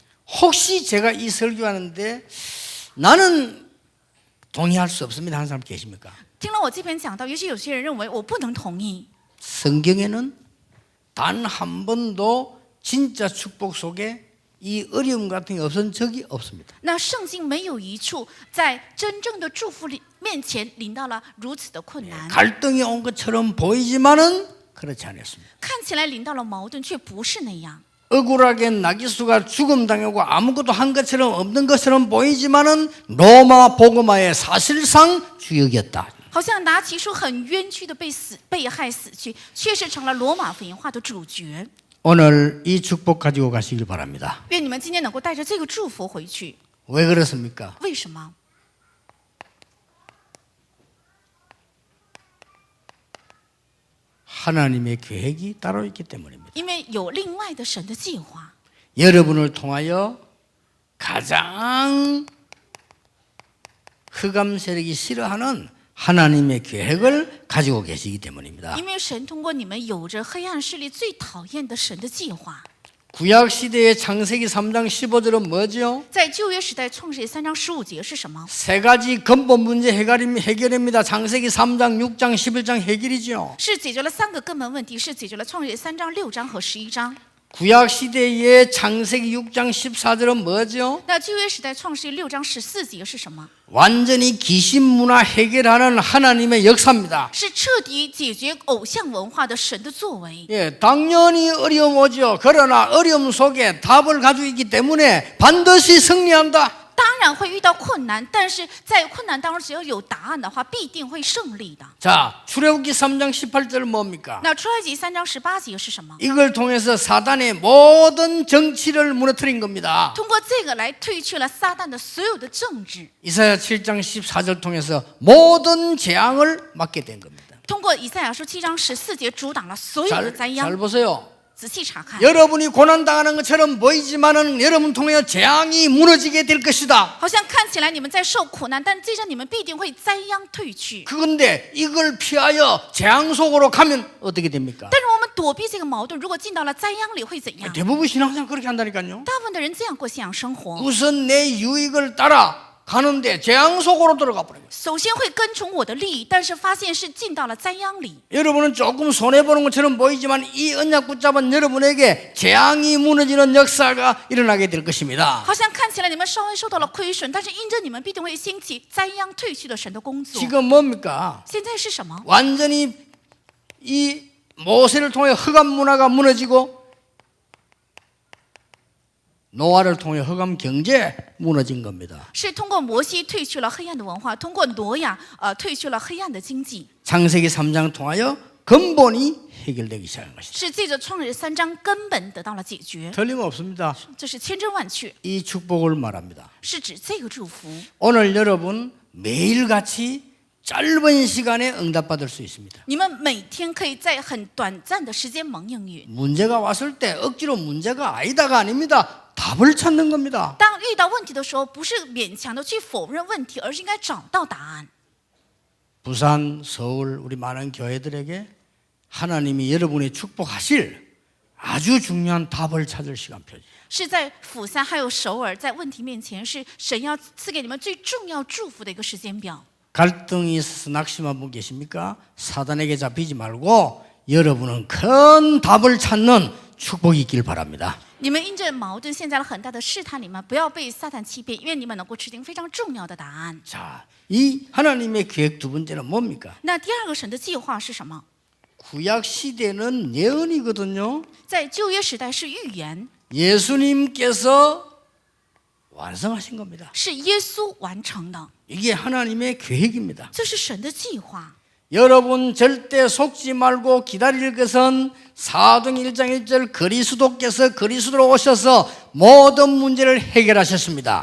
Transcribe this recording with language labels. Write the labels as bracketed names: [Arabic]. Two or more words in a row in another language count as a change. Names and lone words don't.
[Korean] 혹시 제가 이 설교하는데 나는 동의할 수 없습니다 하는 사람 계십니까? [Chinese] 听了我这篇讲道，也许有些人认为我不能同意。 [Korean] 성경에는 단 한 번도 진짜 축복 속에 이 어려움 같은 게 없은 적이 없습니다. [Chinese] 那圣经没有一处在真正的祝福里面前临到了如此的困难， [Korean] 갈등이 온 것처럼 보이지만은 그렇지 않았습니다. [Chinese] 看起来临到了矛盾，却不是那样。 [Korean] 억울하게 나기수가 죽음당하고 아무것도 한 것처럼 없는 것처럼 보이지만은 로마 복음화의 사실상 주역이었다. [Chinese] 好像拿起书很冤屈的被害死去，却是成了罗马福音化的主角。 [Korean] 오늘 이 축복 가지고 가시길 바랍니다. [Chinese] 愿你们今天能够带着这个祝福回去。 [Korean] 왜 그렇습니까? [Chinese] 为什么？ [Korean] 하나님의 계획이 따로 있기 때문입니다. [Chinese] 因为有另外的神的计划。 [Korean] 여러분을 통하여 가장 흑암 세력이 싫어하는 하나님의 계획을 가지고 계시기 때문입니다. [Chinese] 因为神通过你们有着黑暗势力最讨厌的神的计划。 [Korean] 구약 시대의 창세기 3장 15절은 뭐죠? [Chinese] 在旧约时代创世记3章15节是什么？ [Korean] 세 가지 근본 문제 해결입니다. 창세기 3장, 6장, 11장 해결이죠. [Chinese] 是解决了3个根本问题，是解决了创世记3章、6章和11章。 [Korean] 구약 시대의 창세기 6장 14절은 뭐죠? [Chinese] 那旧约时代创世记6章14节是什么？ [Korean] 완전히 귀신 문화 해결하는 하나님의 역사입니다. [Chinese] 是彻底解决偶像文化的神的作为。 [Korean] 예, 당연히 어려움 오죠. 그러나 어려움 속에 답을 가지고 있기 때문에 반드시 승리한다. [Chinese] 当然会遇到困难，但是在困难当中，只要有答案的话，必定会胜利的。 [Korean] 자, 출애굽기 3장 18절은 뭡니까? [Chinese] 那出埃及3章18节是什么？ [Korean] 이걸 통해서 사단의 모든 정치를 무너뜨린 겁니다. [Chinese] 通过这个来退去了撒旦的所有的政治。 [Korean] 이사야 7장 14절 통해서 모든 재앙을 막게 된 겁니다. [Chinese] 通过以赛亚书7章14节阻挡了所有的灾 [Korean] 잘 [Chinese] 殃。 [Korean] 보세요. [Chinese] 仔细查看， [Korean] 여러분이 고난당하는 것처럼 보이지만은 여러분 통해 재앙이 무너지게 될 것이다. [Chinese] 好像看起来你们在受苦难，但这样你们必定会灾殃退去。 [Korean] 그런데 이걸 피하여 재앙 속으로 가면 어떻게 됩니까? [Chinese] 但是我们躲避这个矛盾，如果进到了灾殃里会怎样？ [Korean] 대부분 신앙생활 그렇게 한다니까요. [Chinese] 大部分的人这样过信仰生活， [Korean] 우선 내 유익을 따라 가는데 재앙 속으로 들어가 버려요. [Chinese] 首先会跟从我的利益，但是发现是进到了灾殃里。 [Korean] 여러분은 조금 손해보는 것처럼 보이지만 이 언약 붙잡은 여러분에게 재앙이 무너지는 역사가 일어나게 될 것입니다. [Chinese] 好像看起来你们稍微受到了亏损，但是因着你们必定会兴起灾殃退去的神的工作。 [Korean] 지금 뭡니까? [Chinese] 现在是什么？ [Korean] 완전히 이 모세를 통해 흑암 문화가 무너지고 노아를 통해 흑암 경제 무너진 겁니다. [Chinese] 是通过摩西退去了黑暗的文化，通过挪亚退去了黑暗的经济， [Korean] 창세기 3장 통하여 근본이 해결되기 시작한 것이다. [Chinese] 是借着创世3章根本得到了解决。 [Korean] 틀림없습니다. [Chinese] 这是千真万确， [Korean] 이 축복을 말합니다. [Chinese] 是指这个祝福。 [Korean] 오늘 여러분 매일같이 짧은 시간에 응답받을 수 있습니다. [Chinese] 你们每天可以在很短暂的时间蒙应允。 [Korean] 문제가 왔을 때 억지로 문제가 아니다가 아닙니다. 답을 찾는 겁니다. [Chinese] 当遇到问题的时候，不是勉强的去否认问题，而是应该找到答案。 [Korean] 부산, 서울 우리 많은 교회들에게 하나님이 여러분이 축복하실 아주 중요한 답을 찾을 시간표지. [Chinese] 是在釜山还有首尔，在问题面前，是神要赐给你们最重要祝福的一个时间表。 [Korean] 갈등이 있어서 낙심한 분 계십니까? 사단에게 잡히지 말고 여러분은 큰 답을 찾는 축복이 있길 바랍니다. [Chinese] 你们因着矛盾陷在了很大的试探里面，不要被撒旦欺骗，因为你们能够吃定非常重要的答案。 [Korean] 자, 이 하나님의 계획 두 번째는 뭡니까? [Chinese] 那第二个神的计划是什么？ [Korean] 구약 시대는 예언이거든요. [Chinese] 在旧约时代是预言， [Korean] 예수님께서 완성하신 겁니다. [Chinese] 是耶稣完成的， [Korean] 이게 하나님의 계획입니다. [Chinese] 这是神的计划。 [Korean] 여러분 절대 속지 말고 기다릴 것은 사도행 1장 1절 그리스도께서 그리스도로 오셔서 모든 문제를 해결하셨습니다.